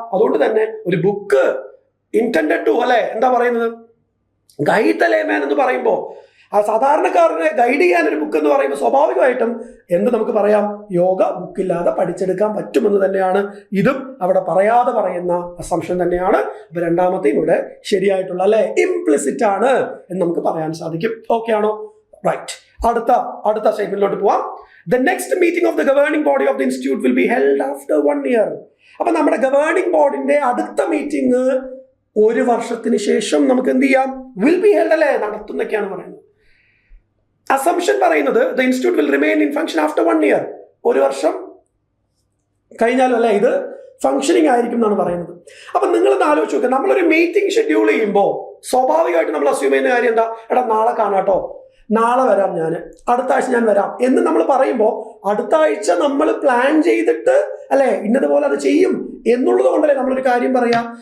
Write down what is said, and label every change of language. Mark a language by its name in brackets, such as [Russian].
[Malayalam] അതുകൊണ്ട് തന്നെ ഒരു ബുക്ക് ഇന്റൻഡഡ് ടു എന്താ പറയുന്നത്, ഗൈഡ് ദ ലേമാൻ എന്ന് പറയുമ്പോൾ, ആ സാധാരണക്കാരനെ ഗൈഡ് ചെയ്യാൻ ഒരു ബുക്ക് എന്ന് പറയുമ്പോൾ സ്വാഭാവികമായിട്ടും നമുക്ക് പറയാം, യോഗ ബുക്കില്ലാതെ പഠിച്ചെടുക്കാൻ പറ്റുമെന്ന് തന്നെയാണ്. ഇതും അവിടെ പറയാതെ പറയുന്ന അസംഷൻ തന്നെയാണ്. അപ്പൊ രണ്ടാമത്തെയും ഇവിടെ ശരിയായിട്ടുള്ള ഇംപ്ലിസിറ്റ് ആണ് എന്ന് നമുക്ക് പറയാൻ സാധിക്കും. ഓക്കെ ആണോ? റൈറ്റ്. അടുത്ത സ്റ്റേറ്റ്മെന്റിലോട്ട് പോവാം. [English] The next meeting of the governing body of the institute will be held after 1 year. [Malayalam] അപ്പൊ നമ്മുടെ ഗവേണിംഗ് ബോർഡിന്റെ അടുത്ത മീറ്റിംഗ് 1 വർഷത്തിന് ശേഷം നമുക്ക് എന്ത് ചെയ്യാം? വിൽ ബി ഹെൽഡ് നടത്തുന്നൊക്കെയാണ് പറയുന്നത്. അസംഷൻ പറയുന്നത് [English] the institute will remain in function after 1 year. [Malayalam] 1 വർഷം കഴിഞ്ഞാലും ഇത് ഫംഗ്ഷനിങ് ആയിരിക്കും എന്നാണ് പറയുന്നത്. അപ്പൊ നിങ്ങളൊന്ന് ആലോചിച്ച് നോക്കുക, നമ്മളൊരു മീറ്റിംഗ് ഷെഡ്യൂൾ ചെയ്യുമ്പോൾ സ്വാഭാവികമായിട്ട് നമ്മൾ അസ്യൂം ചെയ്യുന്ന കാര്യം എന്താ? നാളെ കാണാട്ടോ, നാളെ വരാം, ഞാൻ അടുത്ത ആഴ്ച ഞാൻ വരാം എന്ന് നമ്മൾ പറയുമ്പോൾ അടുത്ത ആഴ്ച നമ്മൾ പ്ലാൻ ചെയ്തിട്ട് ഇന്നതുപോലെ അത് ചെയ്യും എന്നുള്ളത് കൊണ്ടല്ലേ നമ്മളൊരു കാര്യം പറയാം.